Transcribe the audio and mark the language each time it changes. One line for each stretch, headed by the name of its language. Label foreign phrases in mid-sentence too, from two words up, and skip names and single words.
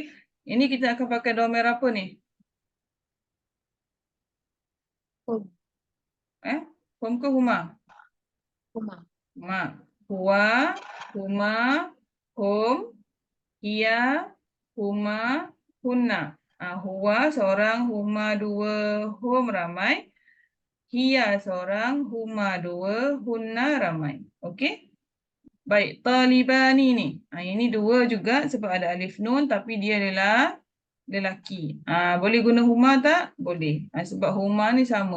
Malay: Ini kita akan pakai domer apa ni? Hum. Hum ke huma? Huma.
Arabic: هو، هما، هم، هي، هما، هن.
Malay: Huwa seorang, huma dua, hum ramai. Hiya seorang, huma dua, hunna ramai. Okey? Baik, talibani ni. Ini dua juga sebab ada
Arabic: ألف نون
Malay: tapi dia adalah lelaki. Boleh guna huma tak? Boleh. Sebab huma ni sama.